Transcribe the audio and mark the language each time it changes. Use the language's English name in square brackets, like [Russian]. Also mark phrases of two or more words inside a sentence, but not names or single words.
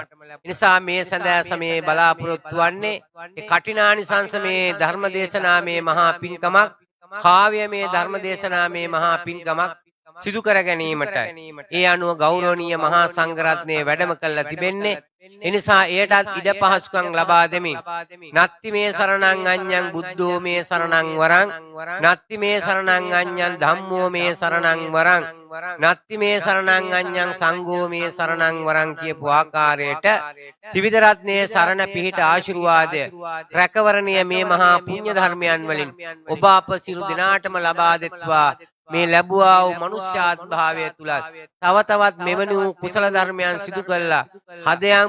[Sinhala] නිසා මේ සඳහා සමයේ බලාපොරොත්තු වන්නේ කටිනානිසංස මේ ධර්ම දේශනා මේ මහා පින්කමක් කාව්‍ය මේ ධර්ම දේශනා මේ මහා පින්කමක් සිදු කර ගැනීමට ඒ අනුව ගෞරවනීය මහා සංඝ රත්නයේ වැඩම කළ තිබෙන්නේ එනිසා එයටත් ඉඩ පහසුකම් ලබා දෙමින් [Pali] නත්ති මේ සරණං අඤ්ඤං බුද්ධෝ මේ සරණං වරං නත්ති මේ සරණං අඤ්ඤං ධම්මෝ මේ සරණං වරං නත්ති මේ සරණං අඤ්ඤං සංඝෝ මේ සරණං වරං [Sinhala] කියපු ආකාරයට ත්‍රිවිධ රත්නයේ සරණ පිහිට ආශිර්වාදය රැකවරණීය මේ මහා පුණ්‍ය ධර්මයන් වලින් ඔබ අප සියලු දෙනාටම ලබා දෙත්වා මේ ලැබුවා වූ මනුෂ්‍යාත් භාවය තුලත් තව තවත් මෙවැනි වූ කුසල ධර්මයන් සිදු කළා හදයන්